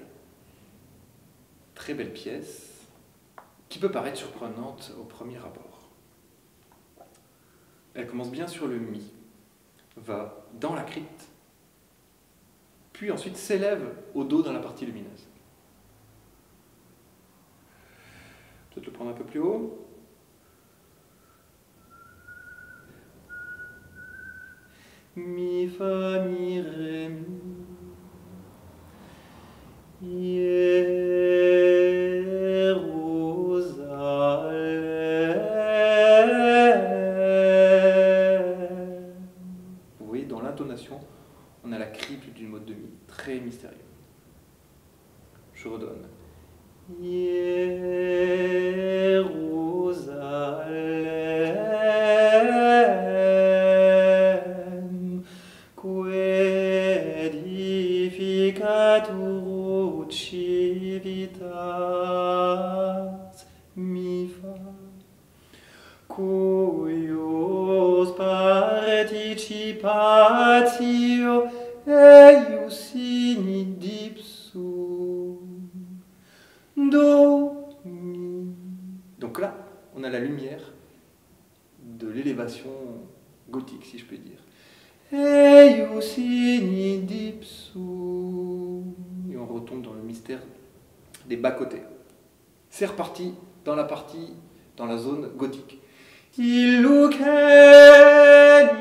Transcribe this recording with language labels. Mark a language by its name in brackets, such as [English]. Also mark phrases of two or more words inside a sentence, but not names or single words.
[French] Très belle pièce, qui peut paraître surprenante au premier abord. Elle commence bien sur le Mi, va dans la crypte, puis ensuite s'élève au Do dans la partie lumineuse. Peut-être le prendre un peu plus haut. Mi, fa, mi, ré, mi. Vous voyez, dans l'intonation, on a la crypte d'une mode de Mi, très mystérieux. Je redonne. [Latin] Jérusalem, que edificatur civitas, Mi, fa, cuius participatio eius in dipsum, Do, Mi. [French] Donc là, on a la lumière de l'élévation gothique, si je peux dire. [Latin] Eius in dipsum. [French] Et on retombe dans le mystère des bas-côtés. C'est reparti dans la zone gothique. Illucet